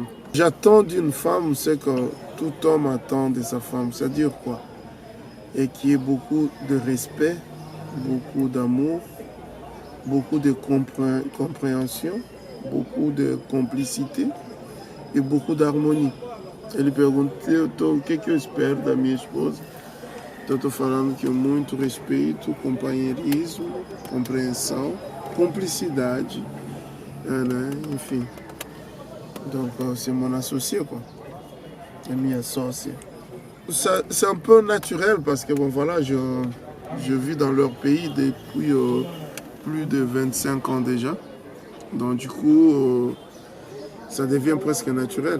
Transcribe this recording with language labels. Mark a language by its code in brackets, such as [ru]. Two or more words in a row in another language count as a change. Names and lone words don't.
[fr] J'attends d'une femme ce que tout homme attend de sa femme. C'est-à-dire quoi? Et qu'il y ait beaucoup de respect, beaucoup d'amour, beaucoup de compréhension, beaucoup de complicité e beaucoup d'harmonie. [pt] Ele perguntou, o que eu espero da minha esposa? Então estou falando que muito respeito, companheirismo, compreensão, cumplicidade, né? Enfim. [fr] Donc c'est mon associé, quoi. J'ai mis un associé. C'est un peu naturel parce que bon voilà, je vis dans leur pays depuis plus de 25 ans déjà. Donc du coup, ça devient presque naturel.